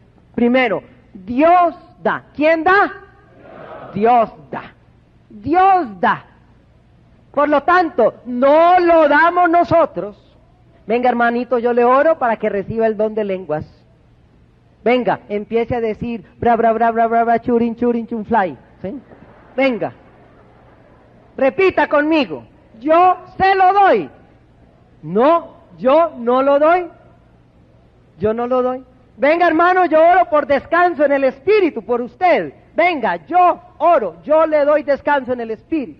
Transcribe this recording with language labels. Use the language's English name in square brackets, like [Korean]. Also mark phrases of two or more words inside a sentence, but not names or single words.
[Spanish] Primero, Dios da. ¿Quién da? Dios da. Dios da. Por lo tanto, no lo damos nosotros. Venga, hermanito, yo le oro para que reciba el don de lenguas. Venga, empiece a decir bra bra bra bra bra, bra churin churin chun fly, ¿sí? Venga. Repita conmigo. Yo se lo doy. No, yo no lo doy. Yo no lo doy. Venga, hermano, yo oro por descanso en el Espíritu, por usted. Venga, yo oro, yo le doy descanso en el Espíritu.